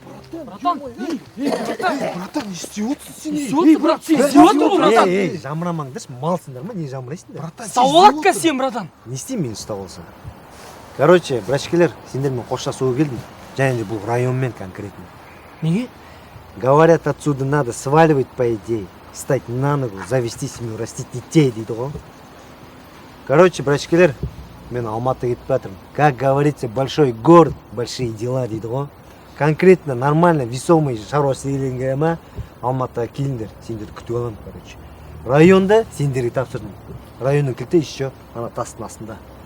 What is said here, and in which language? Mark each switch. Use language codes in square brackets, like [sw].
[kk] Братан, не істеп отырсың сен? брат, сен істеп отырсың ғой, братан. Жамырамаңдаршы, малсыңдар ма, не жамырайсыңдар? Сауалатқа сен, братан. Не істеймін мен ұстап алсам? Короче, братчикелер, сендермен қоштасуға келдім. Және де бұл районмен конкретно. Неге? [ru] Говорят, отсюда надо сваливать по идее, встать на ногу, завести семью, растить детей, [kk] дейді ғой. Короче, братчикелер, мен Алматыға кетіп жатырмын. [ru] Как говорится, большой город, большие дела, [kk] дейді ғой. Конкретно, нормально, весомый шаруа істегенге ма, Алматыға келіңдер, сендерді күтіп аламын, короче. Районда сендерге тапсырдым. Районның кілті еще ана тастың астында.